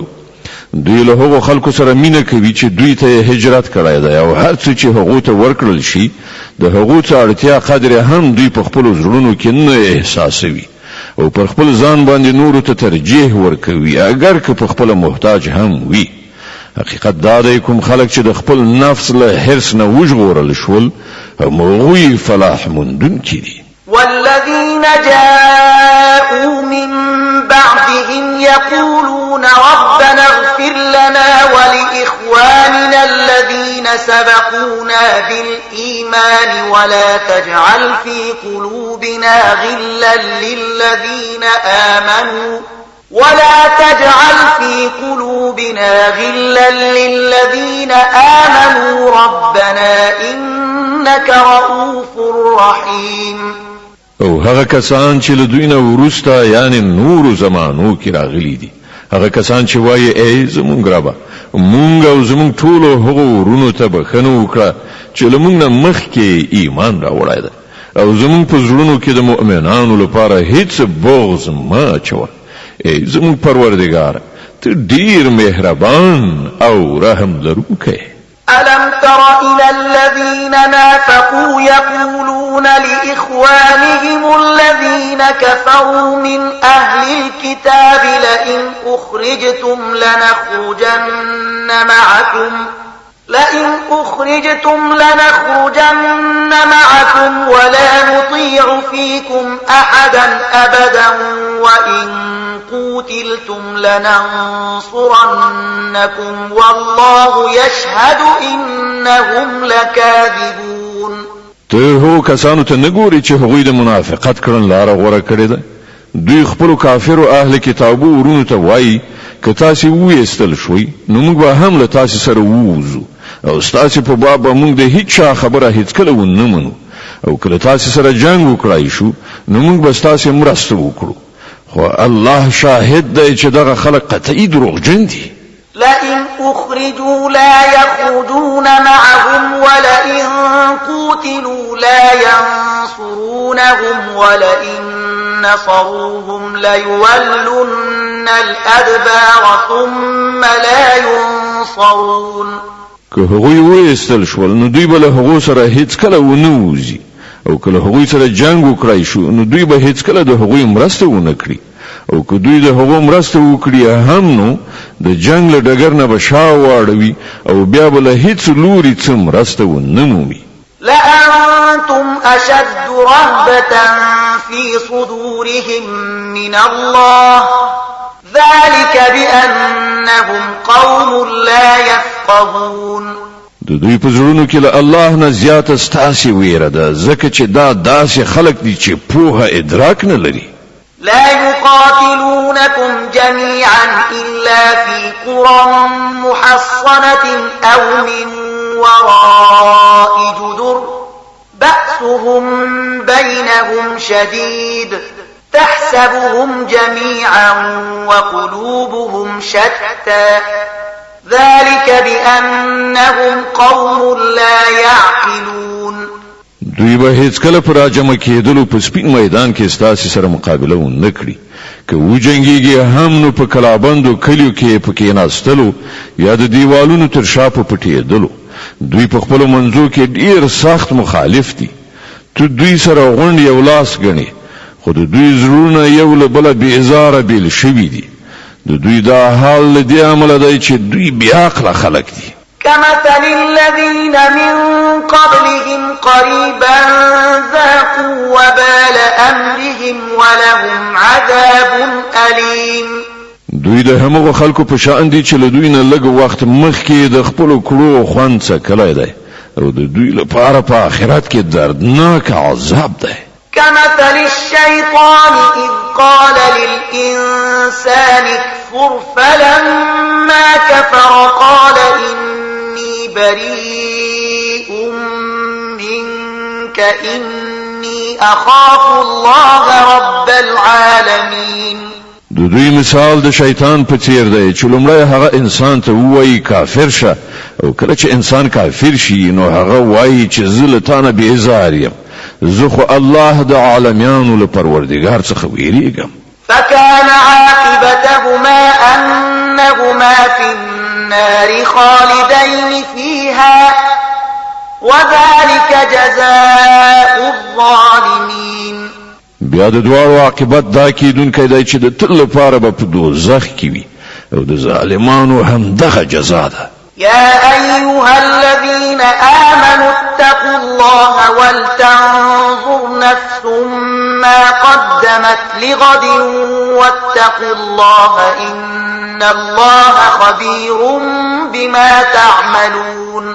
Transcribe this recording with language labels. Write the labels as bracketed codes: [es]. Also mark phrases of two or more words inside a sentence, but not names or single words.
[ps] دوی له هغو خلکو سره مینه کوي چې دوی ته هجرت کړی دی او هر څه چې هغو ته ورکړل شي د هغو ته اړتیا قدر هم دوی په خپل زړونو کې نه احساسوي او پر خپل ځان باندې نورو ته ترجیح ورکوي اگر که په خپل محتاج هم وي. حقیقت دا دی کوم خلک چې د خپل نفس له حرص نه وژغورل شول هغوی فلاح موندونکي دي. [ar] والذين جاءوا من بعدهم يقولون ربنا اغفر لنا ولإخواننا الذين سبقونا بالإيمان ولا تجعل في قلوبنا غلا للذين آمنوا ربنا إنك رؤوف رحيم. [ps] او هغه کسان چې له دوی نه وروسته یعنی نورو زمانو کې راغلي دي، هغه کسان چې وایي ای زمونږ ربه مونږ او زمونږ ټولو هغو ورونو ته بخښنه وکړه چې له مونږ نه مخکې ایمان راوړی ده او زمونږ په زړونو کې د مؤمنانو لپاره هیڅ بغض مه اچوه. ای زمونږ پروردګاره ته ډیر مهربان او رحم لرونکی. [ar] ألم تر إلى الذين نافقوا يقولون لإخوانهم الذين كفروا من أهل الكتاب لئن أخرجتم لنخرجن معكم ولا نطيع فيكم أحدا أبدا وإن قوتلتم لننصرنكم والله يشهد إنهم لكاذبون. [ps] ته هو کسانو ته نګوري چې هغوی د منافقت کړن لار غوړه کړې ده. دوی خپل کافر او اهل کتابو ورونو ته وایي که تاسو وېستل شوي نو موږ به هم له تاسو سره ووزو او تاسو په باب موږ د هیڅ خبره هیڅ کله ونه منو او کله تاسو سره جنگ وکړای شو نو موږ به تاسو مرسته وکړو. خو الله شاهد دی چې دغه خلک قطعي دروغجن دي. [ar] لئن أخرجوا لا يخرجون معهم ولئن قوتلوا لا ينصرونهم ولئن نصروهم ليولن الأدبار ثم لا ينصرون. [ps] که هغوی وېستل شول نو دوی به له هغو سره هیڅ کله ونه وځي او که له هغوی سره جنگ وکړای شو نو دوی به هیڅ کله د هغوی مرسته ونه کړي او که دوی د هغو مرسته وکړي هم نو د جنگ له ډګر نه به شا واړوي او بیا به له هیڅ لوري څه مرسته ونه مومي. [ar] لأنتم أشد رهبة في صدورهم من الله يفقهون [ps] د دوی په زړونو کې له الله نه زیاته ستاسې ویره ده ځکه چې دا داسې خلک دي چې پوهه ادراک نه لري. [ar] لا يقاتلونكم جميعا إلا في قرى محصنة أو من وراء جدر بأسهم بينهم شديد تحسبهم جميعا وقلوبهم شتى ذلك بأنهم قوم لا يعقلون. [ps] دوی به هیڅ کله پر راجمع کېدلو په سپین میدان کې ستاسې سره مقابله ونه کړي که وجنګېږي هم نو په کلابندو کلیو کې په کېناستلو یا د دیوالونو تر شا په پټېدلو. دوی په خپلو منځو کې ډېر سخت مخالف دي. تو دوی سره غونډ یو لاس ګڼي خو د دوی زړونه یو له بله بېزاره بېل شوي دي. د دوی دا حال له دې امله دی چې دوی بېعقله خلک دي. [ar] كمثل الذين من قبلهم قريبا ذاقوا وبال أمرهم ولهم عذاب أليم. [ps] دوی د همغه خلکو په شان دي چې له دوی نه لږ وخت مخکې د خپلو کړو خوند څکلی دی او د دوی لپاره په آخرت کې دردناک عذاب دی. [ar] كمثل الشيطان إذ قال للإنسان اكفر فلما كفر قال إني بريء منك إني أخاف الله رب العالمين. [ps] د دوی مثال د شیطان په څیر دی چې لومړی هغه انسان ته وایي کافر شه او کله چې انسان کافر شي نو هغه وایي چې زه له تا نه بېزار یم زه خو الله د عالمیانو له پروردګار څخه ویریږم. [ar] فكان عاقبتهما أنهما في النار خالدين فيها وذلك جزاء الظالمين. [ps] بیا د دواړو عاقبت دا کیدونکی دی چې د تل لپاره به په دوزخ کې وي او د ظالمانو همدغه جزا ده. [ar] يا أيها الذين آمنوا اتقوا الله ولتنظر نفس ما قدمت لغد واتقوا الله إن الله خبير بما تعملون.